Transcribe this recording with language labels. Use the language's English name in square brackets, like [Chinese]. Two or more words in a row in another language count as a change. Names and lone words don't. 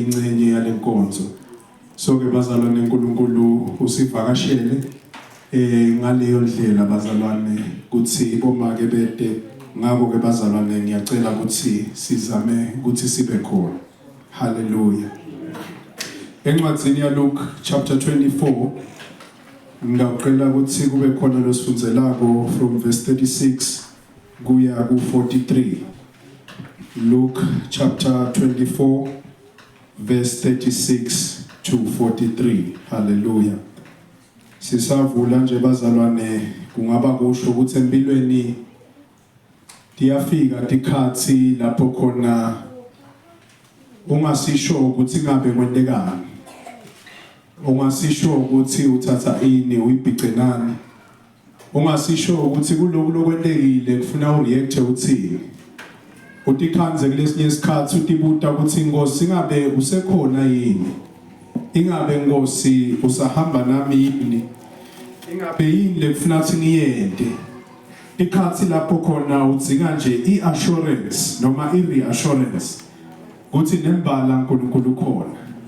[Swati] ingcenye yalenkonzo so ke bazalwane uNkulunkulu usivakashele ngaleyo ndlela bazalwane kuthi bomake bede ngakho ke bazalwane ngiyacela ukuthi sizame ukuthi sibe khona haleluya encwadzini ya Luke chapter 24 ngicela ukuthi kube khona losifunzelako [English] from verse 36 [Swati] kuya ku 43 Luke [English] chapter 24 verse 36 to 43 [Swati] hallelujah sisavula nje bazalwane kungaba kusho ukuthi empilweni diyafika dikhathi lapho khona ungasisho ukuthi ngabe kwentekani ungasisho ukuthi uthatha ini uyibhicenani ungasisho ukuthi kuloko lokwentekile kufuna ureact uthini utikhanze kulesinye isikhathi utibuta ukuthi Nkosi ingabe usekhona yini ingabe Nkosi usahamba nami yini ingabe yini lekufuna ukuthi ngiyende ikhathi lapho khona udzinga nje iassurance noma ireassurance ukuthi nembala uNkulunkulu khona